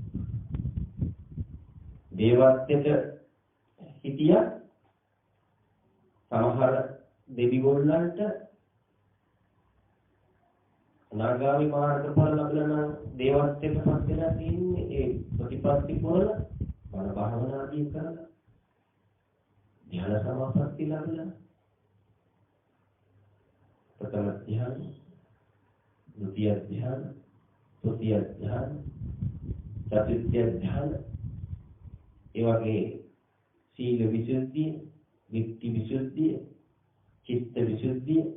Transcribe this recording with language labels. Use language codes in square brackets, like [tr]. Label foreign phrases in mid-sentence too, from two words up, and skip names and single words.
[si] දේවත්වයට හිටිය සමහර දෙවිගොල්ලන්ට නාගාමි මාර්ගඵල ලැබලා දේවත්වයට පත් වෙලා තියෙන්නේ ඒ ප්‍රතිපත්ති වල මන භාවනාදී කරලා ධ්‍යාන සමාපatti ලැබලා [pi] प्रथम ध्यान, द्वितीय ध्यान, तृतीय ध्यान, चतुर्थ ध्यान, एवं शील विशुद्धि, वित्ति विशुद्धि, चित्त विशुद्धि,